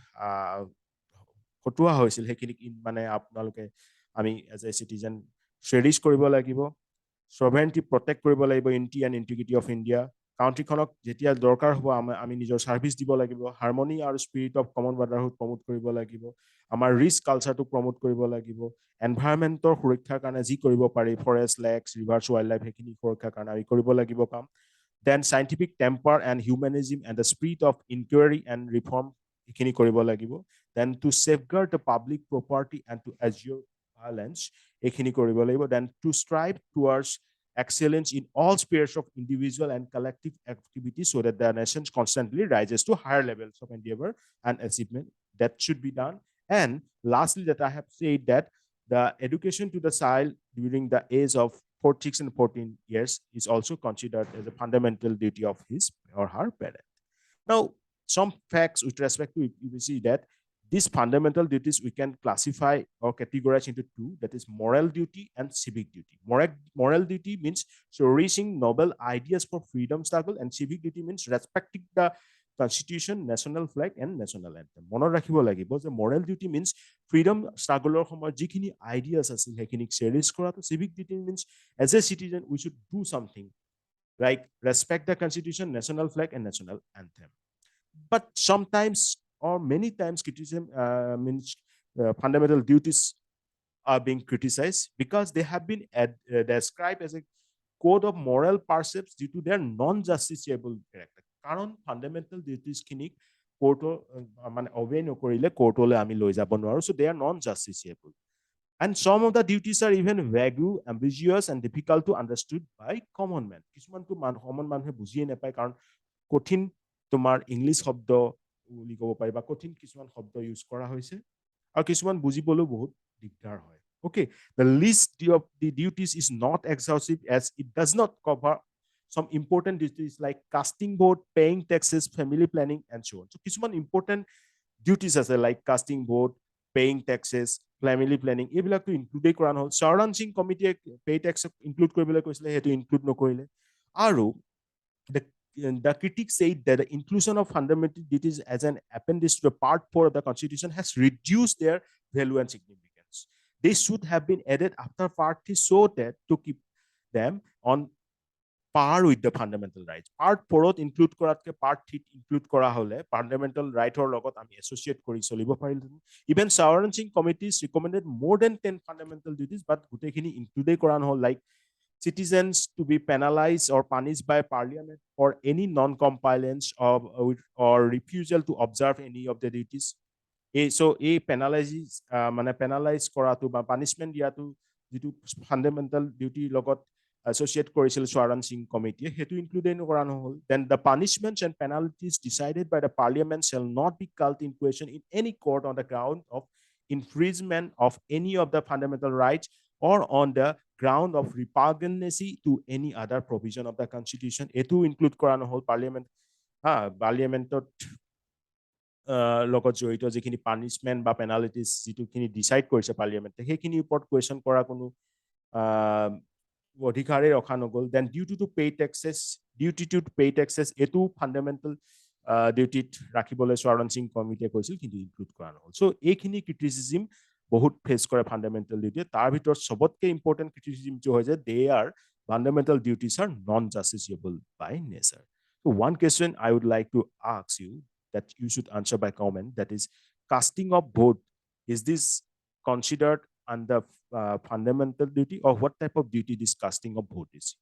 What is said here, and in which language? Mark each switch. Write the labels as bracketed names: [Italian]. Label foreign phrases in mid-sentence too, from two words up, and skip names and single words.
[Assamese] খটুৱা হৈছিল, সেইখিনিক মানে আপোনালোকে আমি [English] as a citizen cherish [Assamese] কৰিব লাগিব, [English] sovereignty protect [Assamese] কৰিব লাগিব, [English] unity and integrity of India, [Assamese] কাউণ্ট্ৰিখনক যেতিয়া দৰকাৰ হ'ব আমি নিজৰ ছাৰ্ভিচ দিব লাগিব, হাৰমনি আৰু [English] spirit of common brotherhood promote [Assamese] কৰিব লাগিব, আমাৰ [English] rich cultureটো promote [Assamese] কৰিব লাগিব, এনভাইৰনমেণ্টৰ সুৰক্ষাৰ কাৰণে যি কৰিব পাৰি, [English] forest, lakes, rivers, wild life, [Assamese] সেইখিনি সুৰক্ষাৰ কাৰণে আমি কৰিব লাগিব কাম। [English] Then scientific temper and humanism and the spirit of inquiry and reform, [Assamese] এইখিনি কৰিব লাগিব। [English] Then to safeguard the public property and to abjure violence, [Assamese] এইখিনি কৰিব লাগিব। [English] Then to strive towards excellence in all spheres of individual and collective activity, so that the nation constantly rises to higher levels of endeavor and achievement. That should be done. And lastly, that I have said that the education to the child during the age of 6 and 14 years is also considered as a fundamental duty of his or her parent. Now, some facts with respect to it, you will see that these fundamental duties we can classify or categorize into two, that is moral duty and civic duty. Moral duty means cherishing noble ideas for freedom struggle, and civic duty means respecting the constitution, national flag and national anthem. [Assamese] মনত ৰাখিব লাগিব যে [English] moral duty means freedom struggle [Assamese] ৰ সময়ত যিখিনি ideas আছিল সেইখিনিক চেৰিছ কৰাটো, [English] civic duty means as a citizen we should do something like respect the constitution, national flag and national anthem. But sometimes or many times criticism means fundamental duties are being criticized because they have been described as a code of moral precepts due to their non-justiciable character. [Assamese] কারণ [English] fundamental duties [Assamese] খিনিক কোৰ্টৰ মানে অবে নকৰিলে কোৰ্টলৈ আমি লৈ যাব নোৱাৰো, [English] so they are non-justiciable. And some of the duties are even vague, ambiguous and difficult to understood by common man. [Assamese] কিছুমানটো common মানুহে বুজিয়ে নাপায়, কাৰণ কঠিন তোমাৰ ইংলিছ শব্দ বুলি ক'ব পাৰি বা কঠিন কিছুমান শব্দ ইউজ কৰা হৈছে আৰু কিছুমান বুজিবলৈও বহুত দিগদাৰ হয়। [English] Okay, the list of the duties is not exhaustive as it does not cover some important duties like casting vote, paying taxes, family planning and so on. So কিছুমান important duties আছে like casting vote, paying taxes, family planning, [Assamese] এইবিলাকটো ইনক্লুডেই কৰা নহ'ল। চাৰাঞ্চিং কমিটিয়ে [English] pay tax include [Assamese] কৰিবলৈ কৈছিলে, সেইটো ইনক্লুড নকৰিলে। [English] আৰু the critics say that the inclusion of fundamental duties as an appendix to the Part 4 of the Constitution has reduced their value and significance. They should have been added after Part 3 so that to keep them on par with the fundamental rights. [Assamese] Part 4 include কৰাতকে Part 3 include কৰা হলে [English] fundamental right [Assamese] ৰ লগত আমি associate কৰি চলিব পাৰিলো। [English] Even Sovereignty committees recommended more than 10 fundamental duties, but [Assamese] গোটেইখিনি include কৰা নহল, [English] like citizens to be penalized or punished by parliament for any non-compliance or refusal to observe any of the duties. So a penalize [Assamese] কৰাটো বা punishment দিয়াটো যিটো [English] fundamental duty [Assamese] লগত associate কৰিছিল Sovereignty committee, সেইটো include কৰা নহল। [English] Then the punishments and penalties decided by the parliament shall not be called in question in any court on the ground of infringement of any of the fundamental rights or on the ground of repugnancy to any other provision of the constitution. [Assamese] এটো include কৰা নহল। parliamentত লগত জড়িত যিখিনি পানিছমেণ্ট বা পেনাল্টিজ যিটোখিনি ডিচাইড কৰিছে পাৰ্লিয়ামেণ্টে সেইখিনিৰ ওপৰত কুৱেশ্যন কৰা কোনো অধিকাৰে ৰখা নগ'ল। [English] Then duty to pay taxes [Assamese] এইটো [English] fundamental dutyত [Assamese] ৰাখিবলৈ স্বৰণ সিং কমিটিয়ে কৈছিল, কিন্তু ইনক্লুড কৰা নহ'ল। চ' এইখিনি ক্ৰিটিচিজিম বহুত ফেচ কৰে [English] fundamental dutyয়ে। [Assamese] তাৰ ভিতৰত চবতকে [English] important criticismটো [Assamese] হয় যে [English] They are fundamental duties are non-justiciable by nature. So one question I would like to ask you that you should answer by comment, that is casting of vote, is this considered under fundamental duty, or what type of duty this casting of vote is?